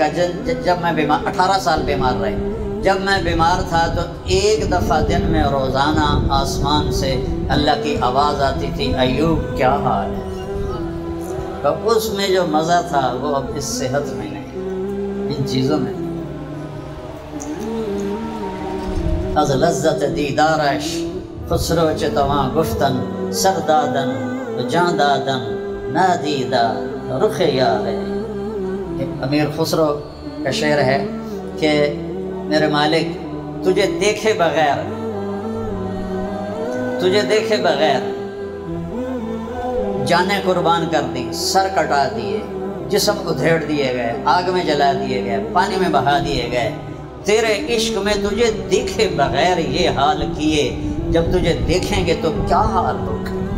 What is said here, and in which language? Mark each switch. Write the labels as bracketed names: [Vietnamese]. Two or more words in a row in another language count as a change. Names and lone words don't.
[Urdu] کہ جب میں بیمار، 18 سال بیمار رہے، جب میں بیمار تھا تو ایک دفعہ دن میں روزانہ آسمان سے اللہ کی آواز آتی تھی، ایوب کیا حال ہے؟ تو اس میں جو مزہ تھا وہ اب اس صحت میں نہیں، ان چیزوں میں۔ [Persian] از لذت دیدارش خسرو چتواں گفتن سردادن جان دادن نادیدہ رخ یار۔ [Urdu] امیر خسرو کا شعر ہے کہ میرے مالک تجھے دیکھے بغیر، تجھے دیکھے بغیر جانیں قربان کر دی، سر کٹا دیے، جسم ادھیڑ دیے گئے، آگ میں جلا دیے گئے، پانی میں بہا دیے گئے، تیرے عشق میں تجھے دیکھے بغیر یہ حال کیے، جب تجھے دیکھیں گے تو کیا حال ہوگا۔